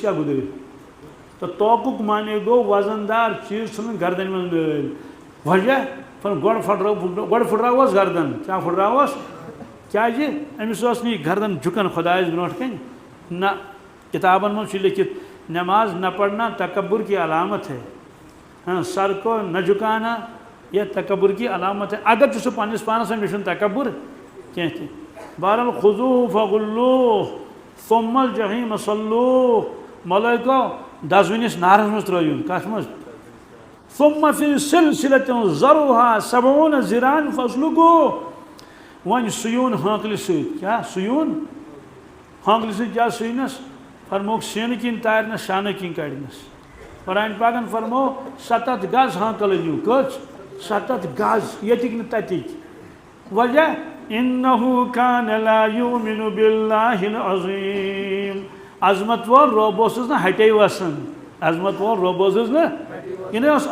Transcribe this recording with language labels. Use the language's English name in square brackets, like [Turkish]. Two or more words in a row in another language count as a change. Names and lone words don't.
[Kashmiri] کیٛاہ گُدٲرۍ تہٕ توکُک معنی گوٚو وزن دار چیٖز ژھٕنُن گردنہِ منٛز نٲلۍ وجہ گۄڈٕ پھٕٹراوہوس گردن کیٛاہ پھٕٹراوہوس کیٛازِ أمِس ٲس نہٕ یہِ گردن جُکان خۄدایس برونٛٹھ کَنۍ نہ کِتابن منٛز چھُ لیکھِتھ [Urdu] نماز نہ پڑھنا تکبر کی علامت ہے سر کو نہ جھکانا یہ تکبر کی علامت ہے [Kashmiri] اگر ژٕ پننِس پانس مےٚ چھُنہٕ تکبر کینٛہہ تہِ بہرحال [Arabic] خُذوٗہ فغُلوٗہ ثُمَّ الجحیٖم صَلُّوہ [Kashmiri] ملٲیکو دزوٕنِس نارس منٛز ترٲیُن کتھ منٛز [Arabic] ثُمَّ فی سِلسِلَةٍ ذَرُوہا سَبعوٗنَ ذِراعًا فَاسْلُکُوہ [Kashmiri] وۄنۍ سُیوٗن ہٲنکلہِ سۭتۍ کیٛاہ سُیوٗن ہٲنکلہِ سۭتۍ کیٛاہ سُینس فرمووُکھ سیٖنہٕ کِنۍ تارنس شانہٕ کِنۍ کڑنس قرآن پاکن فرموو 7 گز ہٲنکل أنِو کٔژ 7 گز ییٚتِکۍ نہٕ تتِکۍ وجہ [Arabic] اِنہُ کانَ لا یوٗمِنُ بِاللہِ العظیٖم [Kashmiri] عظمت وول رۄب اوسُس نہٕ ہٹے وسان عظمت وول رۄب اوسُس نہٕ یہِ نَے اوس